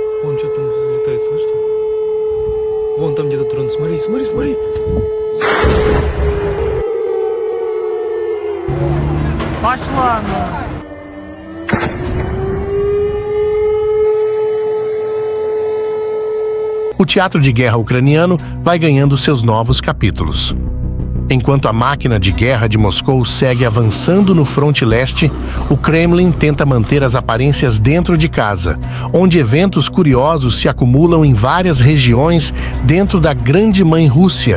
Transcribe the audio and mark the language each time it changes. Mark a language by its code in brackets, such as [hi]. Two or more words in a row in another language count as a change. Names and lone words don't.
[ru] Вон что там летает, слышите? Вон там где-то дрон, смотри, смотри, смотри. Пошла она. [pt] O teatro de guerra ucraniano vai ganhando seus novos capítulos. Enquanto a máquina de guerra de Moscou segue avançando no fronte leste, o Kremlin tenta manter as aparências dentro de casa, onde eventos curiosos se acumulam em várias regiões dentro da Grande Mãe Rússia.